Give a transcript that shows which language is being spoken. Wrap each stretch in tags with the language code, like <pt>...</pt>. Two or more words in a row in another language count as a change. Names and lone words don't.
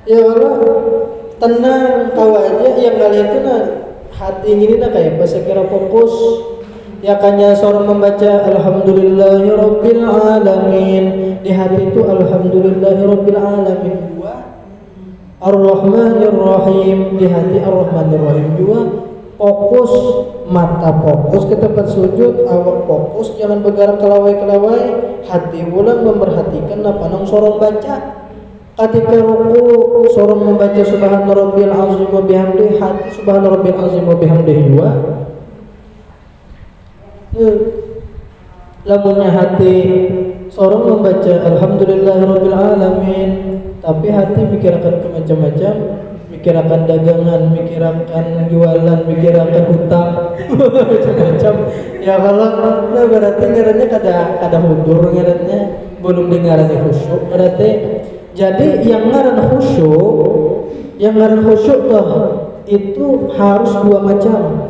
<bjn>Ya Allah tenang tahu aja yang kalian itu nah hati ini nah kayak pas kira fokus ya kanya seorang membaca</bjn> <ar>الحمد لله رب العالمين</ar> <bjn>di hati itu</bjn> <ar>الحمد لله رب العالمين</ar> <bjn>dua</bjn> <ar>الرحمن الرحيم</ar> <bjn>di hati</bjn> <ar>الرحمن الرحيم</ar> <bjn>dua fokus mata fokus ke tempat sujud awak fokus jangan bergerak kelawai-kelawai hati ulang memperhatikan apa nang sorong baca ketika ruku sorong membaca</bjn> <ar>سبحان ربي العظيم وبحمده</ar> <bjn>hati</bjn> <ar>سبحان ربي العظيم وبحمده</ar> <bjn>dua lamunnya hati sorong membaca</bjn> <ar>الحمد لله رب العالمين</ar> <bjn>tapi hati mikirkan ke macam-macam mikirkan dagangan mikirkan jualan mikirkan hutang macam-macam ya kalau nah berarti ngarannya kada hudur ngarannya belum dengarannya khusyuk berarti jadi yang ngaran khusyuk tuh itu harus dua macam.</bjn>